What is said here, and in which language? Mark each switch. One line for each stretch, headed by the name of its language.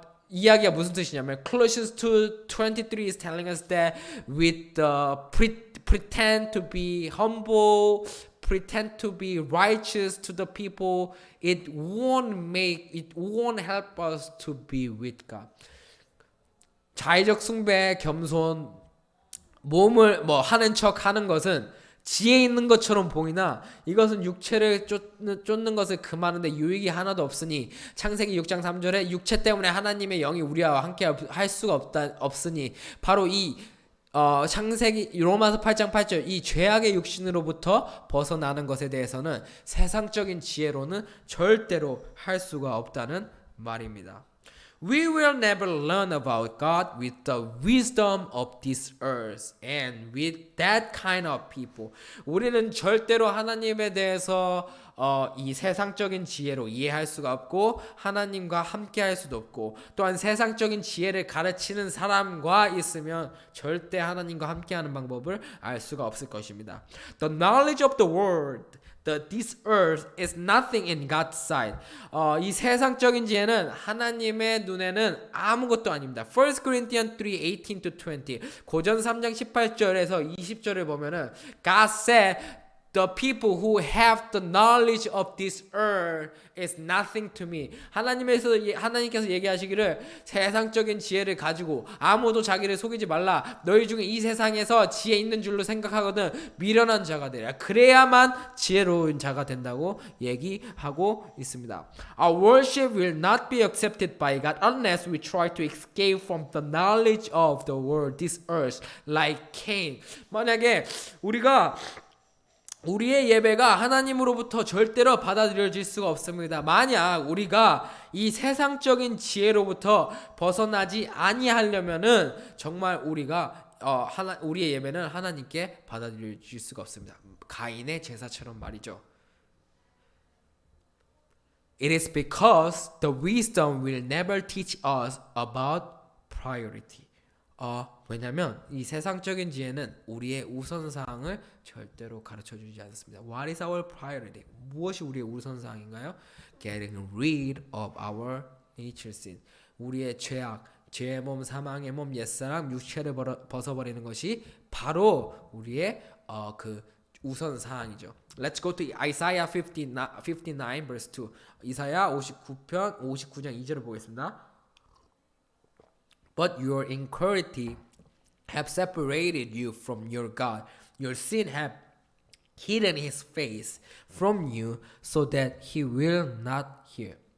Korean: 이야기가 무슨 뜻이냐면
English: Colossians 2:23 is telling us that with the pretend to be humble, pretend to be righteous to the people, it won't help us to be with God.
Korean: 자의적 숭배, 겸손, 몸을 하는 척 하는 것은 지혜 있는 것처럼 보이나 이것은 육체를 쫓는 것을 금하는데 유익이 하나도 없으니 창세기 6장 3절에 육체 때문에 하나님의 영이 우리와 함께 할 수가 없으니 바로 이 창세기 로마서 8장 8절 이 죄악의 육신으로부터 벗어나는 것에 대해서는 세상적인 지혜로는 절대로 할 수가 없다는 말입니다.
English: We will never learn about God with the wisdom of this earth and with that kind of people.
Korean: 우리는 절대로 하나님에 대해서 이 세상적인 지혜로 이해할 수가 없고 하나님과 함께 할 수도 없고 또한 세상적인 지혜를 가르치는 사람과 있으면 절대 하나님과 함께하는 방법을 알 수가 없을 것입니다.
English: The knowledge of the world this earth is nothing in God's sight.
Korean: 이 세상적인 지혜는 하나님의 눈에는 아무것도 아닙니다.
English: 1 Corinthians 3:18-20
Korean: 고전 3장 18절에서 20절을 보면은
English: God said the people who have the knowledge of this earth is nothing to me.
Korean: 하나님께서 얘기하시기를 세상적인 지혜를 가지고 아무도 자기를 속이지 말라. 너희 중에 이 세상에서 지혜 있는 줄로 생각하거든 미련한 자가 되라. 그래야만 지혜로운 자가 된다고 얘기하고 있습니다.
English: Our worship will not be accepted by God unless we try to escape from the knowledge of the world, this earth, like Cain.
Korean: 만약에 우리의 예배가 하나님으로부터 절대로 받아들여질 수가 없습니다. 만약 우리가 이 세상적인 지혜로부터 벗어나지 아니하려면은 정말 우리의 예배는 하나님께 받아들여질 수가 없습니다. 가인의 제사처럼 말이죠.
English: It is because the wisdom will never teach us about priority.
Korean: 왜냐면 이 세상적인 지혜는 우리의 우선사항을 절대로 가르쳐주지 않습니다.
English: What is our priority?
Korean: 무엇이 우리의 우선사항인가요?
English: Getting rid of our nature sin.
Korean: 우리의 죄악, 죄의 몸, 사망의 몸, 옛사람, 육체를 벗어버리는 것이 바로 우리의 그 우선사항이죠.
English: Let's go to Isaiah 59 verse 2.
Korean: 이사야 59편 59장 2절을 보겠습니다.
English: But your iniquity have separated you from your God. Your sin have hidden his face from you so that he will not hear.